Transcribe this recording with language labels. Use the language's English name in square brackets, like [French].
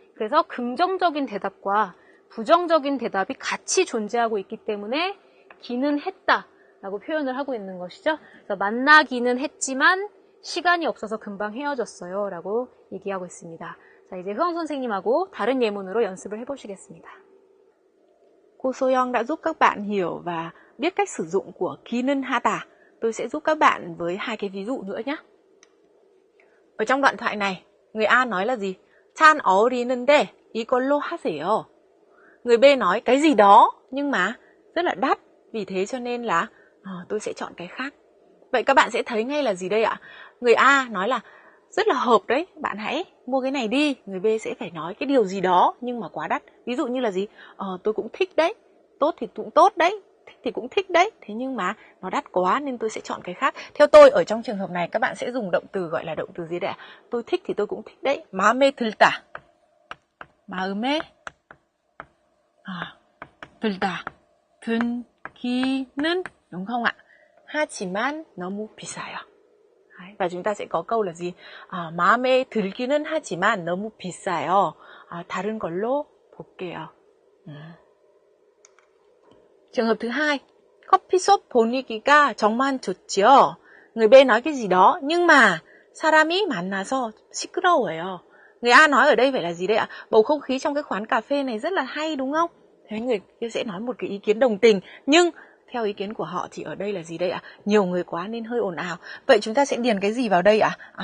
[Korean] 그래서 긍정적인 대답과 부정적인 대답이 같이 존재하고 있기 때문에 기는 했다 라고 표현을 하고 있는 것이죠. 그래서 만나기는 했지만 시간이 없어서 금방 헤어졌어요 라고 얘기하고 있습니다. 자, 이제 흐엉 선생님하고 다른 예문으로 연습을 해보시겠습니다. [Vietnamese] Cô Soyoung đã giúp các bạn hiểu và biết cách sử dụng của 기는 하다. Tôi sẽ giúp các bạn với hai cái ví dụ nữa nhé. Ở trong đoạn thoại này, người A nói là gì? [Korean] 찬 어울리는데 이걸로 하세요. [Vietnamese] Người B nói cái gì đó nhưng mà rất là đắt, vì thế cho nên là tôi sẽ chọn cái khác. Vậy các bạn sẽ thấy ngay là gì đây ạ? Người A nói là rất là hợp đấy, bạn hãy mua cái này đi. Người B sẽ phải nói cái điều gì đó nhưng mà quá đắt. Ví dụ như là gì? Tôi cũng thích đấy, tốt thì cũng tốt đấy, thích thì cũng thích đấy, thế nhưng mà nó đắt quá nên tôi sẽ chọn cái khác. Theo tôi ở trong trường hợp này các bạn sẽ dùng động từ gọi là động từ gì đấy ạ? Tôi thích thì tôi cũng thích đấy. [Korean] 마음에 들다. 마음에 들다. [Vietnamese] 든기는 đúng không ạ? [Korean] 하지만 너무 비싸요. [Vietnamese] Và chúng ta sẽ có câu là gì? [Korean] 마음에 들기는 하지만 너무 비싸요. 다른 걸로 볼게요. [Vietnamese] Trường hợp thứ hai, [Korean] 커피숍 분위기가 정말 좋지요. [Vietnamese] Người B nói cái gì đó nhưng mà [Korean] 사람이 만나서 시끄러워요. [Vietnamese] Người A nói ở đây phải là gì đây ạ? Bầu không khí trong cái quán cà phê này rất là hay đúng không? Thế người kia sẽ nói một cái ý kiến đồng tình, nhưng theo ý kiến của họ thì ở đây là gì đây ạ? Nhiều người quá nên hơi ồn ào. Vậy chúng ta sẽ điền cái gì vào đây ạ?